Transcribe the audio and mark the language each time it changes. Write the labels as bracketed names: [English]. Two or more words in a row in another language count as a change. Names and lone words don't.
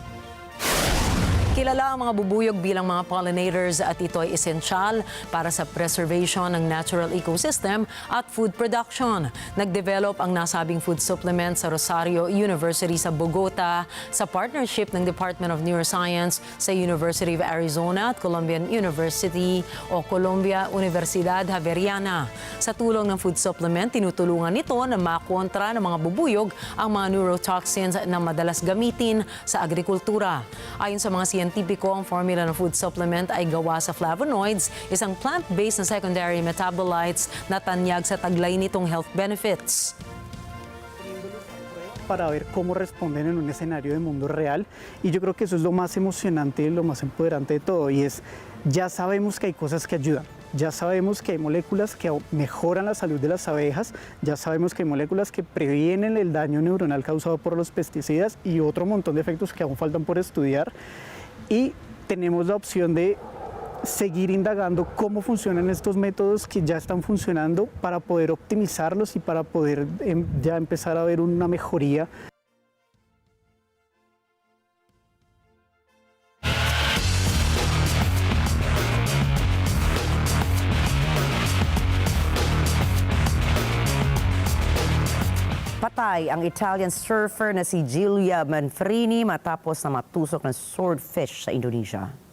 [Filipino] Kilala ang mga bubuyog bilang mga pollinators at ito ay esensyal para sa preservation ng [English] natural ecosystem [Filipino] at [English] food production. [Filipino] Nag-develop ang nasabing food supplement sa Rosario University sa Bogota sa partnership ng Department of Neuroscience sa University of Arizona at Columbian University o Columbia Universidad Javeriana. Sa tulong ng [English] food supplement, [Filipino] tinutulungan nito na makontra ng mga bubuyog ang mga neurotoxins na madalas gamitin sa agrikultura. Ayon sa mga siyentipiko, ang formula ng [English] food supplement [Filipino] ay gawa sa flavonoids, isang plant-based na [English] secondary metabolites [Filipino] na tanyag sa taglay nitong [English] health benefits. [Spanish] Para ver cómo responden en un escenario de mundo real, y yo creo que eso es lo más emocionante y lo más empoderante de todo, y es, ya sabemos que hay cosas que ayudan, ya sabemos que hay moléculas que mejoran la salud de las abejas, ya sabemos que hay moléculas que previenen el daño neuronal causado por los pesticidas y otro montón de efectos que aún faltan por estudiar, y tenemos la opción de seguir indagando cómo funcionan estos métodos que ya están funcionando para poder optimizarlos y para poder ya empezar a ver una mejoría. [Filipino] Patay ang Italian surfer na si Giulia Manfrini matapos na matusok ng swordfish sa Indonesia.